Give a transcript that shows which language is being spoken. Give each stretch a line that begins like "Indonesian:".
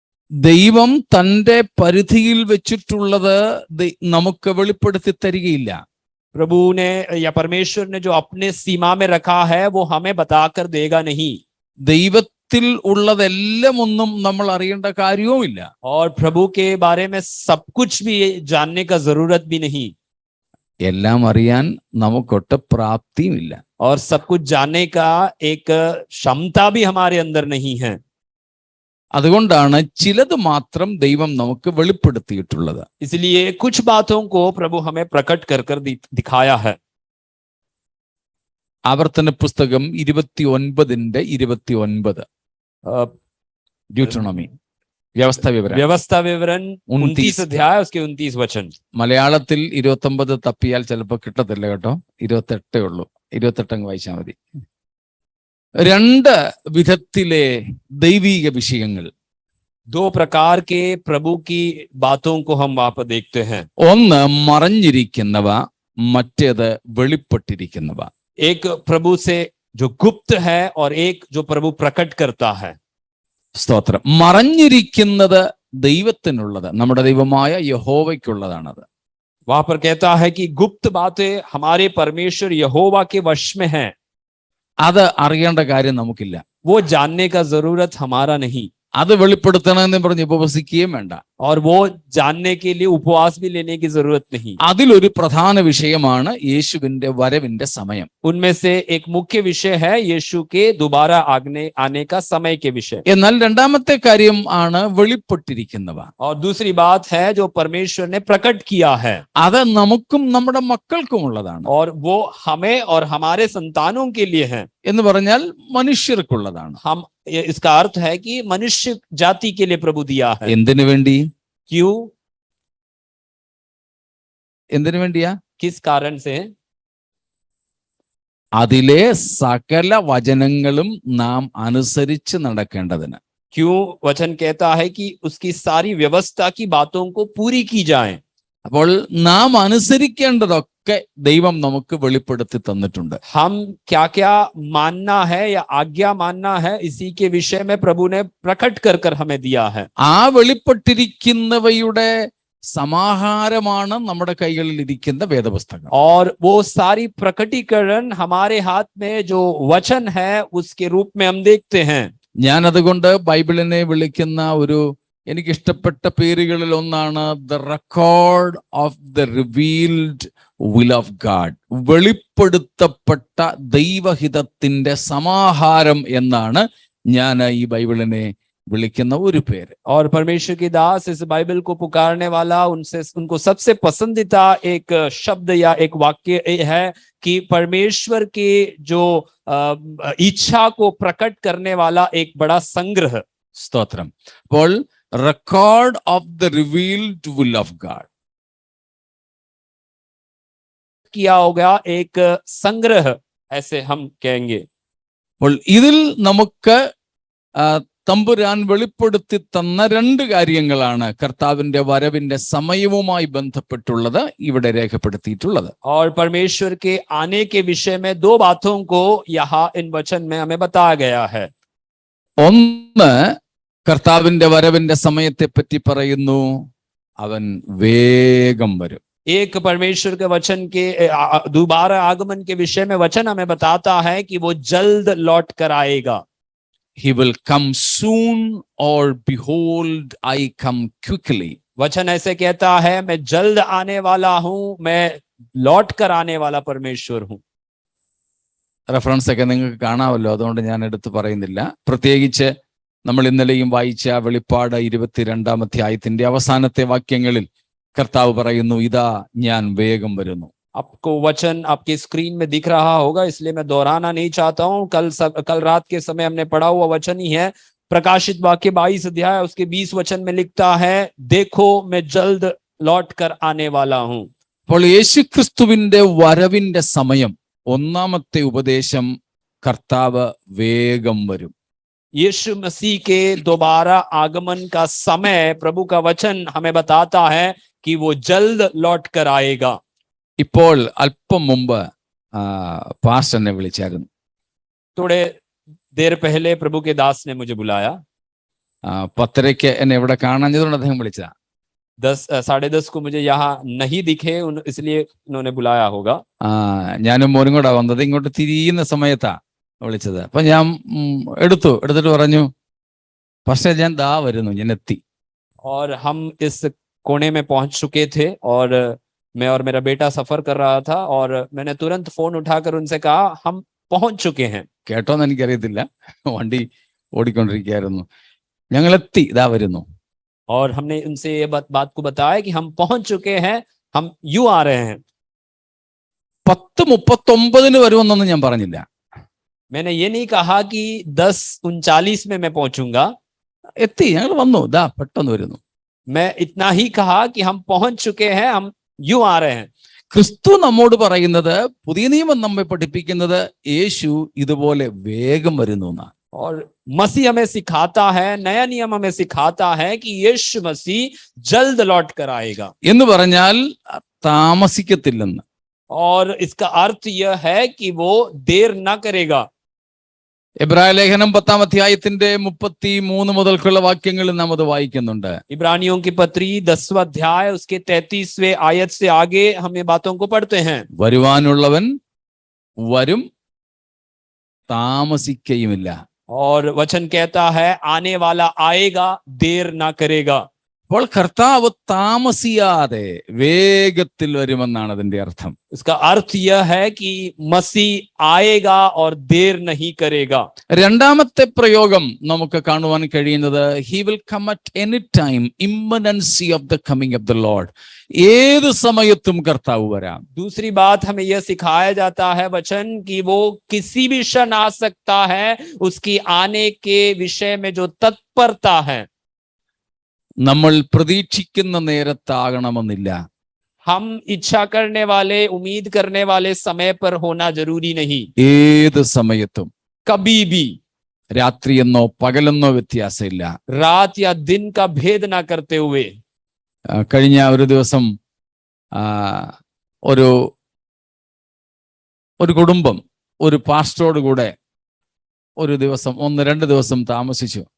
Malayalam: ദൈവം തന്റെ പരിധിയിൽ വെച്ചിട്ടുള്ളത് നമുക്ക് വെളിപ്പെടുത്തി തരികയില്ല.
Hindi: प्रभु ने या परमेश्वर ने जो अपने सीमा में रखा है वो हमें बताकर देगा नहीं।
Malayalam: ദൈവത്തിൽ ഉള്ളതെല്ലാം ഒന്നും നമ്മൾ അറിയേണ്ട കാര്യവുമില്ല.
Hindi: और प्रभु के बारे में सब कुछ भी जानने का जरूरत भी नहीं।
Malayalam: എല്ലാം അറിയാൻ നമുക്കൊട്ട് പ്രാപ്തിയുമില്ല.
Hindi: और सब कुछ जानने का एक क्षमता भी हमारे अंदर नहीं है।
Malayalam: അതുകൊണ്ടാണ് ചിലത് മാത്രം ദൈവം നമുക്ക് വെളിപ്പെടുത്തിയിട്ടുള്ളത്.
Hindi: इसलिए कुछ बातों को प्रभु हमें प्रकट कर दिखाया है।
Malayalam: ആവർത്തന പുസ്തകം 29:29 ഡ്യൂട്ടറോണമി
Hindi: व्यवस्था विवरण 29 अध्याय उसके 29 वचन।
Malayalam: മലയാളത്തിൽ 29 തപ്പിയാൽ ചിലപ്പോൾ കിട്ടത്തില്ല കേട്ടോ, 28 ഉള്ളൂ. 28 അങ്ങ് വായിച്ചാൽ മതി. 2 വിധത്തിലെ ദൈവീക വിഷയങ്ങൾ,
Hindi: 2 प्रकार के प्रभु की बातों को हम वहां पर देखते हैं।
Malayalam: ഒന്ന് മറഞ്ഞിരിക്കുന്നവ, മറ്റേത് വെളിപ്പെട്ടിരിക്കുന്നവ.
Hindi: एक प्रभु से जो गुप्त है और एक जो प्रभु प्रकट करता है।
Malayalam: സ്തോത്രം. മറഞ്ഞിരിക്കുന്നത് ദൈവത്തിനുള്ളത്, നമ്മുടെ ദൈവമായ യഹോവയ്ക്കുള്ളതാണത്.
Hindi: वहां पर कहता है कि गुप्त बातें हमारे परमेश्वर यहोवा के वश में है।
Malayalam: അത് അറിയേണ്ട കാര്യം നമുക്കില്ല.
Hindi: वो जानने का जरूरत हमारा नहीं।
Malayalam: അത് വെളിപ്പെടുത്തണമെന്ന് പറഞ്ഞ് ഉപവസിക്കുകയും വേണ്ട.
Hindi: और वो जानने के लिए उपवास भी लेने की जरूरत नहीं।
Malayalam: അതിലൊരു പ്രധാന വിഷയമാണ് യേശുവിന്റെ വരവിന്റെ സമയം.
Hindi: उनमें से एक मुख्य विषय है यीशु के दोबारा आने का समय के विषय।
Malayalam: എന്നാൽ രണ്ടാമത്തെ കാര്യം ആണ് വെളിപ്പെട്ടിരിക്കുന്നവ.
Hindi: और दूसरी बात है जो परमेश्वर ने प्रकट किया है।
Malayalam: അത് നമുക്കും നമ്മുടെ മക്കൾക്കും ഉള്ളതാണ്.
Hindi: और वो हमें और हमारे संतानों के लिए है।
Malayalam: എന്ന് പറഞ്ഞാൽ മനുഷ്യർക്കുള്ളതാണ്.
Hindi: हम इसका अर्थ है कि मनुष्य जाति के लिए प्रभु दिया है।
Malayalam: എന്തിനു വേണ്ടി?
Hindi: क्यों?
Malayalam: എന്തിനു വേണ്ടിയാ?
Hindi: किस कारण से?
Malayalam: അതിലെ സകല വചനങ്ങളും നാം അനുസരിച്ച് നടക്കേണ്ടതിന്.
Hindi: क्यों वचन कहता है कि उसकी सारी व्यवस्था की बातों को पूरी की जाए।
Malayalam: അപ്പോൾ നാം അനുസരിക്കേണ്ടതൊക്കെ ദൈവം നമുക്ക് വെളിപ്പെടുത്തി തന്നിട്ടുണ്ട്.
Hindi: हम क्या क्या मानना है या आज्ञा मानना है, इसी के विषय में प्रभु ने प्रकट कर कर हमें दिया है.
Malayalam: ആ വെളിപ്പെട്ടിരിക്കുന്നവയുടെ സമാഹാരമാണ് നമ്മുടെ കൈകളിൽ ഇരിക്കുന്ന വേദപുസ്തകം.
Hindi: और वो सारी प्रकटीकरण हमारे हाथ में जो वचन है उसके रूप में हम देखते हैं.
Malayalam: ഞാൻ അതുകൊണ്ട് ബൈബിളിനെ വിളിക്കുന്ന ഒരു എനിക്കിഷ്ടപ്പെട്ട പേരുകളിൽ ഒന്നാണ്
English: The record of the revealed will of God.
Malayalam: വെളിപ്പെടുത്തപ്പെട്ട ദൈവഹിതത്തിന്റെ സമാഹാരം എന്നാണ് ഞാൻ ഈ ബൈബിളിനെ വിളിക്കുന്ന ഒരു പേര്.
Hindi: और परमेश्वर की दास इस बाइबल को पुकारने वाला उनको सबसे पसंदीदा एक शब्द या एक वाक्य है कि परमेश्वर के जो इच्छा को प्रकट करने वाला एक बड़ा संग्रह.
Malayalam: സ്തോത്രം. അപ്പോൾ
English: record of the revealed will of God
Hindi: किया होगा एक संग्रह, ऐसे हम कहेंगे.
Malayalam: അപ്പോൾ ഇതിൽ നമുക്ക് തമ്പുരാൻ വെളിപ്പെടുത്തി തന്ന രണ്ട് കാര്യങ്ങളാണ് കർത്താവിന്റെ വരവിന്റെ സമയവുമായി ബന്ധപ്പെട്ടുള്ളത് ഇവിടെ രേഖപ്പെടുത്തിയിട്ടുള്ളത്.
Hindi: और परमेश्वर के आने के विषय में दो बातों को यहाँ इन वचन में हमें बताया गया है.
Malayalam: ഒന്ന്, കർത്താവിന്റെ വരവിന്റെ സമയത്തെ പറ്റി പറയുന്നു, അവൻ വേഗം വരും.
Hindi: एक परमेश्वर के वचन के दोबारा आगमन के विषय में वचन हमें बताता है कि वो जल्द लौट कर आएगा.
English: He will come soon, or behold, I come quickly.
Hindi: वचन ऐसे कहता है, मैं जल्द आने वाला हूं, मैं लौट कर आने वाला परमेश्वर हूं.
Malayalam: റെഫറൻസ് ഒക്കെ നിങ്ങൾക്ക് കാണാമല്ലോ, അതുകൊണ്ട് ഞാൻ എടുത്തു പറയുന്നില്ല. പ്രത്യേകിച്ച് നമ്മൾ ഇന്നലെയും വായിച്ച വെളിപ്പാട് 22-ാം അധ്യായത്തിന്റെ അവസാനത്തെ വാക്യങ്ങളിൽ കർത്താവ് പറയുന്നു, ഇതാ ഞാൻ വേഗം വരുന്നു.
Hindi: आपको वचन आपकी स्क्रीन में दिख रहा होगा, इसलिए मैं दोहराना नहीं चाहता हूं. कल रात के समय हमने पढ़ा हुआ वचन ही है. प्रकाशित वाक्य 22 अध्याय उसके 20 वचन में लिखता है, देखो मैं जल्द लौट कर आने वाला हूं.
Malayalam: അപ്പോൾ യേശുക്രിസ്തുവിന്റെ വരവിന്റെ സമയം, ഒന്നാമത്തെ ഉപദേശം, കർത്താവ് വേഗം വരും.
Hindi: यीशु मसीह के दोबारा आगमन का समय प्रभु का वचन हमें बताता है कि वो जल्द लौट कर आएगा.
Malayalam: ഇപ്പോൾ അല്പം മുമ്പ് പാസ്റ്റർ എന്നെ വിളിച്ചായിരുന്നു.
Hindi: थोड़े देर पहले प्रभु के दास ने मुझे बुलाया.
Malayalam: 10:30 എന്നെ ഇവിടെ കാണാഞ്ഞതുകൊണ്ട് അദ്ദേഹം വിളിച്ചതാ.
Hindi: 10:30 को मुझे यहाँ नहीं दिखे, इसलिए उन्होंने बुलाया होगा.
Malayalam: ഞാനും മോനും കൂടെ വന്നത് ഇങ്ങോട്ട് തിരിയുന്ന സമയത്താ വിളിച്ചത്. അപ്പൊ ഞാൻ എടുത്തിട്ട് പറഞ്ഞു, പക്ഷേ ഞാൻ ദാ വരുന്നു, ഞാൻ എത്തി.
Hindi: और हम इस कोने में पहुंच चुके थे और मैं और मेरा बेटा सफर कर रहा था और मैंने तुरंत फोन उठाकर उनसे कहा, हम पहुंच चुके हैं.
Malayalam: കേട്ടോന്ന് എനിക്കറിയത്തില്ല, വണ്ടി ഓടിക്കൊണ്ടിരിക്കുകയായിരുന്നു. ഞങ്ങൾ എത്തി, ഇതാ വരുന്നു.
Hindi: और हमने उनसे ये बात को बताया कि हम पहुंच चुके हैं, हम यूं आ रहे हैं.
Malayalam: 10:39 വരുമെന്നൊന്നും ഞാൻ പറഞ്ഞില്ല.
Hindi: मैंने ये नहीं कहा कि 10:39 में मैं पहुंचूंगा.
Malayalam: എത്തി, ഞങ്ങൾ വന്നു, ഇതാ പെട്ടെന്ന് വരുന്നു.
Hindi: मैं इतना ही कहा कि हम पहुंच चुके हैं, हम यूं आ रहे हैं.
Malayalam: ക്രിസ്തു നമ്മോട് പറയുന്നത്, പുതിയ നിയമം നമ്മെ പഠിപ്പിക്കുന്നത്, യേശു ഇതുപോലെ വേഗം വരുന്നു എന്നാണ്.
Hindi: और मसीह हमें सिखाता है, नया नियम हमें सिखाता है कि यीशु मसीह जल्द लौट कर आएगा.
Malayalam: എന്ന് പറഞ്ഞാൽ താമസിക്കത്തില്ലെന്ന്.
Hindi: और इसका अर्थ यह है कि वो देर ना करेगा.
Malayalam: എബ്രായ ലേഖനം 10-ാം അധ്യായത്തിന്റെ 33 മുതൽക്കുള്ള വാക്യങ്ങളിൽ നാം അത് വായിക്കുന്നുണ്ട്.
Hindi: इब्रानियों की पत्री 10वां अध्याय उसके 33वें आयत से आगे हम ये बातों को पढ़ते हैं.
Malayalam: വരുവാനുള്ളവൻ വരും, താമസിക്കയുമില്ല.
Hindi: और वचन कहता है, आने वाला आएगा, देर ना करेगा.
Malayalam: അപ്പോൾ കർത്താവ് താമസിയാതെ വേഗത്തിൽ വരുമെന്നാണ് അതിന്റെ അർത്ഥം.
Hindi: इसका अर्थ यह है कि मसीह आएगा और देर नहीं करेगा.
Malayalam: രണ്ടാമത്തെ പ്രയോഗം നമുക്ക് കാണുവാൻ കഴിയുന്നത്,
English: he will come at any time, imminency of the coming of the Lord.
Malayalam: ഏത് സമയത്തും കർത്താവ് വരാം.
Hindi: दूसरी बात हमें यह सिखाया जाता है वचन कि वो किसी भी क्षण आ सकता है, उसकी आने के विषय में जो तत्परता है.
Malayalam: നമ്മൾ പ്രതീക്ഷിക്കുന്ന നേരത്താകണമെന്നില്ല.
Hindi: हम इच्छा करने वाले, उम्मीद करने वाले समय पर होना जरूरी नहीं.
Malayalam: ഏത് സമയത്തും,
Hindi: कभी भी,
Malayalam: രാത്രിയെന്നോ പകലെന്നോ വ്യത്യാസമില്ല.
Hindi: रात या दिन का भेद ना करते हुए.
Malayalam: കഴിഞ്ഞ ഒരു ദിവസം ഒരു ഒരു കുടുംബം ഒരു പാസ്റ്ററോട് കൂടെ ഒരു ദിവസം 1-2 ദിവസം താമസിച്ചു.